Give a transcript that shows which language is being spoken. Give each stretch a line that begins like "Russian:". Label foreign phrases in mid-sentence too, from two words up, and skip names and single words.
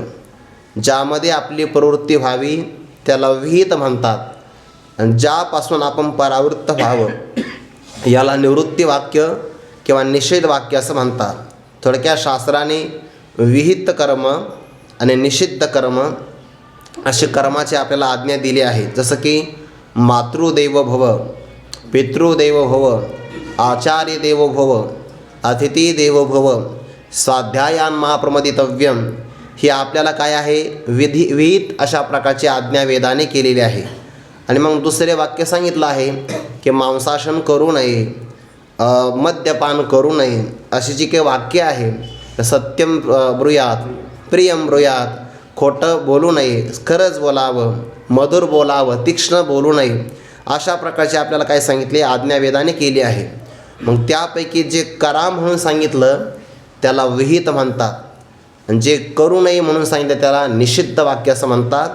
Marathi: ज्यामध्ये आपली प्रवृत्ती व्हावी त्याला विहित म्हणतात आणि ज्यापासून आपण परावृत्त व्हावं याला निवृत्ती वाक्य किंवा निषेध वाक्य असं म्हणतात. थोडक्यात शास्त्राने विहित कर्म आणि निषिद्ध कर्म असे कर्माचे आपल्याला आज्ञा दिली आहे. जसं की
Sanskrit: मातृदेव भव, पितृदेव भव, आचार्य देवो भव, अतिथी देवो भव, स्वाध्यायान महाप्रमदितव्यम.
Marathi: ही आपल्याला काय आहे विहित अशा प्रकारची आज्ञा वेदाने केलेली आहे. आणि मग दुसरे वाक्य सांगितलं आहे की मांसाशन करू नये, मद्यपान करू नये. अशी जी काही वाक्य आहे,
Sanskrit: सत्यम ब्रूयात, प्रियम ब्रूयात,
Marathi: खोटं बोलू नये, खरंच बोलावं, मधुर बोलावं, तीक्ष्ण बोलू नये. अशा प्रकारचे आपल्याला काय सांगितले आज्ञा वेदाने केली आहे. मग त्यापैकी जे करा म्हणून सांगितलं त्याला विहित म्हणतात आणि जे करू नये म्हणून सांगितलं त्याला निषिद्ध वाक्य असं म्हणतात.